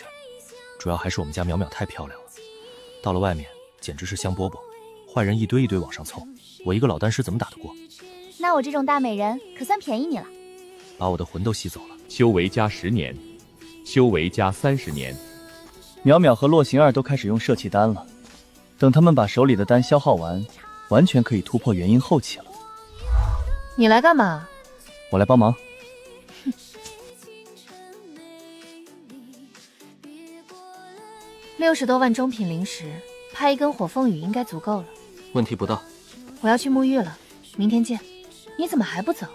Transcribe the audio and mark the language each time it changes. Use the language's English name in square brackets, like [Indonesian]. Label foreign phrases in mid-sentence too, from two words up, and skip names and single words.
[Chinese] 主要還是我們家淼淼太漂亮了，到了外面簡直是香饽饽，壞人一堆一堆往上湊，我一個老丹師怎麼打得過？那我這種大美人可算便宜你了，把我的魂都吸走了。修為加10年，修為加30年。淼淼和洛行兒都開始用攝氣丹了，等他們把手裡的丹消耗完，完全可以突破元嬰後期了。你來幹嘛？我來幫忙。 60多萬中品靈石，拍一根火鳳羽應該足夠了。問題不大。我要去沐浴了，明天見。你怎麼還不走？